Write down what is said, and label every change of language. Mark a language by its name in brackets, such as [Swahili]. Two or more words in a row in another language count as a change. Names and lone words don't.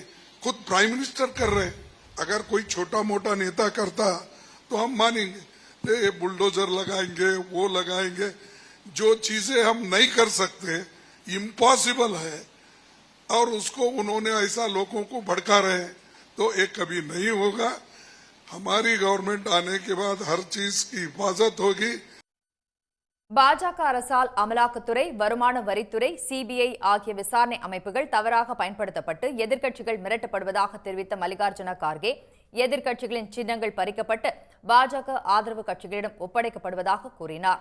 [Hindi] खुद [English] prime minister [Hindi] कर रहे, अगर कोई छोटा मोटा नेता करता तो हम मानेंगे, ये बुलडोजर लगाएंगे वो लगाएंगे. जो चीजें हम नहीं कर सकते, इम्पॉसिबल है, और उसको उन्होंने ऐसा लोगों को भड़का रहे हैं, तो ये कभी नहीं होगा. हमारी गवर्नमेंट आने के बाद हर चीज की हिफाजत होगी. [Tamil] பாஜக அரசால் அமலாக்கத்துறை, வருமான வரித்துறை, சிபிஐ ஆகிய விசாரணை அமைப்புகள் தவறாக பயன்படுத்தப்பட்டு எதிர்க்கட்சிகள் மிரட்டப்படுவதாக தெரிவித்த மல்லிகார்ஜுன கார்கே, எதிர்க்கட்சிகளின் சின்னங்கள் பறிக்கப்பட்டு பாஜக ஆதரவு கட்சிகளிடம் ஒப்படைக்கப்படுவதாக கூறினார்.